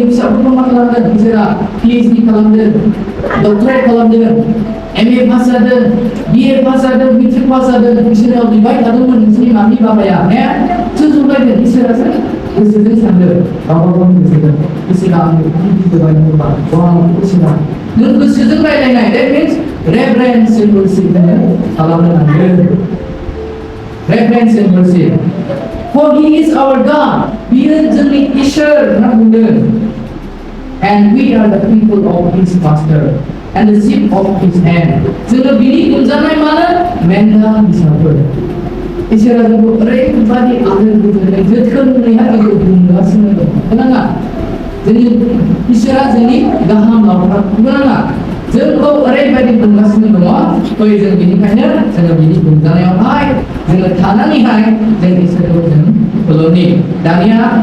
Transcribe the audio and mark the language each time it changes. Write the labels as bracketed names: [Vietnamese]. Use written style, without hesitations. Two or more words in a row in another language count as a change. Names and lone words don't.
[Bodo] फिसाफोरखौ मा खालामदों इसोरा PhD खालामदों डक्टरेट खालामदों MA पास जादों BA पास जादों मेट्रिक पास जादों इसोराव बिबाय थादोंमोन नोंसिनि मामि बाबाया ने सोर जगायदों इसोरासो गोसोजों सानदों गावबा गावनि गोसोजों इसोरा आंनो बिदि जगायनांगौबा इसोरा नों गोसोजों रायलायनाय [English] that means reverence and worship [Bodo] खालामनो नांगोन [English] reverence and worship for he is our God [Bodo] बियो जोंनि इसोर होनना बुंदों [English] and we are the people of his pasture and the sheep of his hand [Bodo] जोङो बिनि गुनजानाय मानो मेन्दा हिसाबै इसोरा जोंखौ ओरैबादि आदर गोजोनै जोथोनैहाय जोंखौ बुंगासिनो दं खोनाङा जोंनि इसोरा जोंनि गाहाम लावखार खोनाङा जोंखौ ओरैबादि बुंगासिनो दङ फै जों बिनिखायनो जोङो बिनि बुंजानायावहाय जोङो थानानैहाय जों इसोरखौ जों खुलुमनि दानिया